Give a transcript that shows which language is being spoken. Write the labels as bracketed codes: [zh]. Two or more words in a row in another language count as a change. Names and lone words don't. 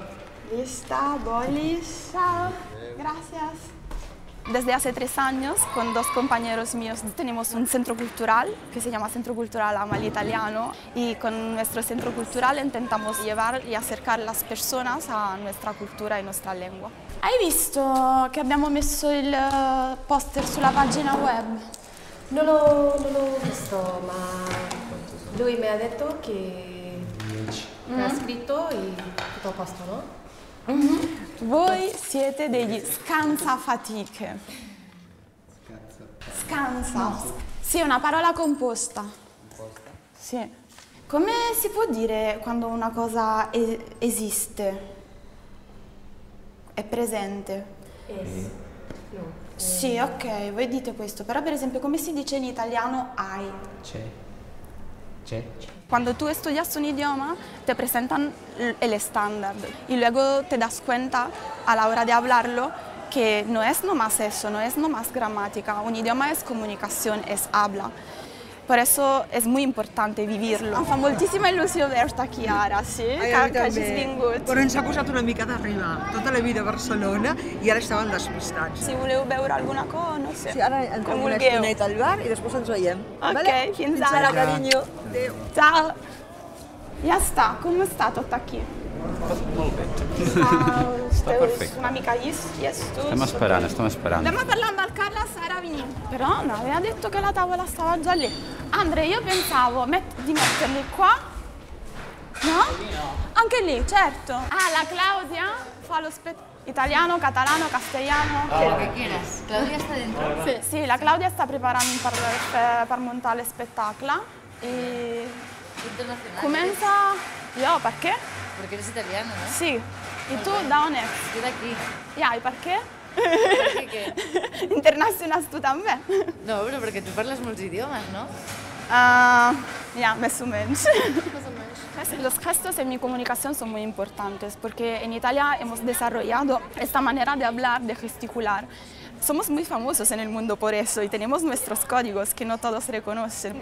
[es] Lista, bolis. Chao. Gracias. Desde hace 3 años, con 2 compañeros míos, tenemos un centro cultural que se llama Centro Cultural Ama l'Italiano, y con nuestro centro cultural intentamos llevar y acercar las personas a nuestra cultura y nuestra lengua. [it] Hai visto che abbiamo messo il poster sulla pagina web? Non l'ho visto, ma lui mi ha detto che ha scritto e tutto a posto, no? Voi siete degli scansafatiche. Scansa. Sì, è una parola composta. Sì. Come si può dire quando una cosa esiste? È presente? No. Sì, ok, voi dite questo, però per esempio come si dice in italiano hai? C'è. [es] Cuando tú estudias un idioma, te presentan el estándar y luego te das cuenta a la hora de hablarlo que no es nomás eso, no es nomás gramática. Un idioma es comunicación, es habla. Por eso es muy importante vivirlo. [ca] Em fa moltíssima il·lusió verte aquí ara, sí? Ai, a mi que hagis també. vingut. Però ens ha posat una mica d'arribar. Tota la vida a Barcelona i ara estàvem despistats. Si voleu beure alguna cosa, no sé. Sí, ara entrem com una vulgueu. estoneta al bar i després ens veiem. Ok, vale? fins ara, ara. carinyo. Adéu. [it] Ciao! Ja sta, come sta [ca] tot aquí? Molt bé. Està perfecte. una mica llestos. Estem esperant. [it] Andiamo a parlare al Carla, Sara vieni. Però non aveva detto che la tavola stava già lì. Andre, io pensavo di metterli qua. No? Anche lì, certo. Ah, la Claudia fa lo italiano, catalano, castellano. [es] Lo que quieras. Claudia está dentro. [it] Sì, la Claudia sta preparando per montare lo spettacolo. E [ca] Internacional. comença... Jo, [it] perché? [es] Porque eres italiano, ¿no? [ca] Sì. E tu da on ets? [es] Yo de aquí. [ca] Ja, i per què? [es] ¿Por qué? [ca] Internacionals tu també? [es] No, pero porque tú hablas muchos idiomas, ¿no? Ya, más o menos. Los gestos en mi comunicación son muy importantes porque en Italia hemos desarrollado esta manera de hablar, de gesticular. Somos muy famosos en el mundo por eso y tenemos nuestros códigos que no todos reconocen.